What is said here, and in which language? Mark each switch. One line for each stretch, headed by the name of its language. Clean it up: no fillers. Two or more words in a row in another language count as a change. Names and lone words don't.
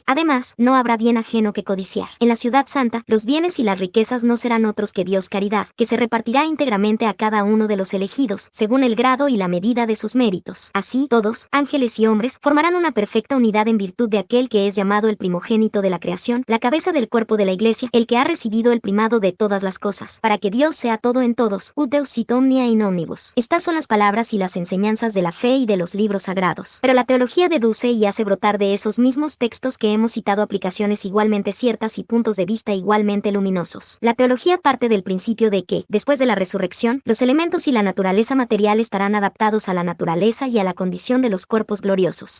Spanish: Además, no habrá bien ajeno que codiciar. En la ciudad santa, los bienes y las riquezas no serán otros que Dios caridad, que se repartirá íntegramente a cada uno de los elegidos, según el grado y la medida de sus méritos. Así, todos, ángeles y hombres, formarán una perfecta unidad en virtud de aquel que es llamado el primogénito de la creación, la cabeza del cuerpo de la Iglesia, el que ha recibido el primado de todas las cosas, para que Dios sea todo en todos,
Latin: ut Deus sit omnia in omnibus.
Spanish: Estas son las palabras y las enseñanzas de la fe y de los libros sagrados. Pero la teología deduce y hace brotar de esos mismos textos que hemos citado aplicaciones igualmente ciertas y puntos de vista igualmente luminosos. La teología parte del principio de que, después de la resurrección, los elementos y la naturaleza material estarán adaptados a la naturaleza y a la condición de los cuerpos gloriosos.